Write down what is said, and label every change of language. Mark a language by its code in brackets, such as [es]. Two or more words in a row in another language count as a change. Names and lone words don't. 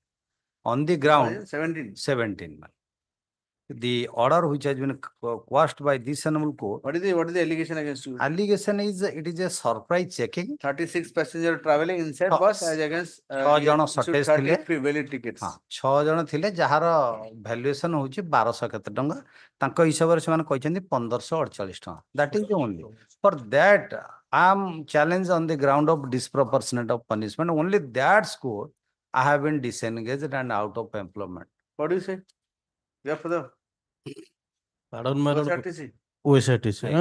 [en] On the ground, 17. The order which has been quashed by this honorable court. What is the allegation against you? Allegation is it is a surprise checking. 36 passenger traveling inside bus as against [or] 6 ଜଣ shortage ଥିଲେ। [en] valid tickets. [or] 6 ଜଣ ଥିଲେ ଯାହାର valuation ହଉଛି 1200 କେତେ ଟଙ୍କା। ତାଙ୍କ ହିସାବରେ ସେମାନେ କହିଛନ୍ତି 1548 ଟଙ୍କା। [en] That is the only. For that, I am challenged on the ground of disproportionate of punishment. Only that score, I have been disengaged and out of employment. What do you say? Yeah, for the Pardon, my lord. OSRTC. OSRTC. Right.